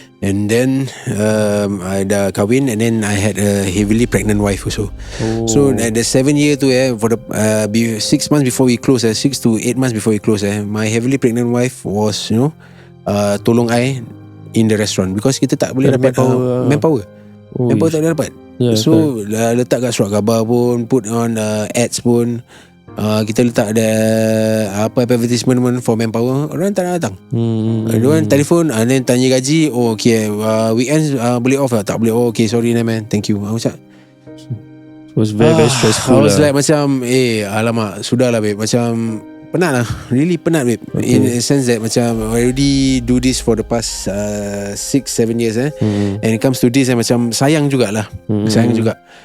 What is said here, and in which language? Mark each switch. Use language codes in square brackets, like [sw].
[en] And then I [ms] dah kahwin. [en] And then I had a heavily pregnant wife also. So at the 7th year tu for the 6 months before we close, 6 to 8 months before we close, my heavily pregnant wife was, tolong I in the restaurant, because [ms] kita tak boleh dapat [en] manpower. [ms] Manpower tak boleh dapat. So letak kat surat khabar pun, [en] put on ads [ms] pun, kita letak ada advertisement pun for manpower. Orang tak nak datang. Orang telefon and then tanya gaji. Oh okay, weekends boleh off tak? Tak boleh. [en] Oh okay, sorry man, thank you. [ms] Macam [en] it was very stressful. I was like [ms] macam alamak, sudahlah babe. Macam penat lah, really penat babe. [en] In a sense that macam I already do this for the past 6-7 years and it comes to this macam [ms] sayang jugalah. Sayang juga.